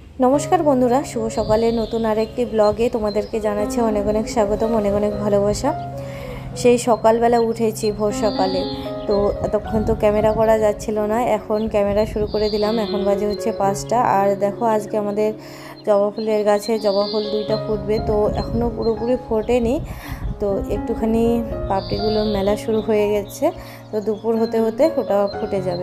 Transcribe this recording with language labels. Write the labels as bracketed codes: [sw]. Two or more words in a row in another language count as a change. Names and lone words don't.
[bn] নমস্কার বন্ধুরা শুভ সকালে নতুন আরেকটি ব্লগে তোমাদেরকে জানাচ্ছি অনেক অনেক স্বাগতম অনেক অনেক ভালোবাসা। সেই সকালবেলা উঠেছি ভোর সকালে, তো এতক্ষণ তো ক্যামেরা করা যাচ্ছিল না, এখন ক্যামেরা শুরু করে দিলাম। এখন বাজে হচ্ছে 5টা। আর দেখো আজকে আমাদের জবা ফুলের গাছে জবা ফুল 2টা ফুটবে, তো এখনও পুরোপুরি ফোটেনি, তো একটুখানি পাপড়িগুলোর মেলা শুরু হয়ে গেছে, তো দুপুর হতে হতে ওটা ফুটে যাবে।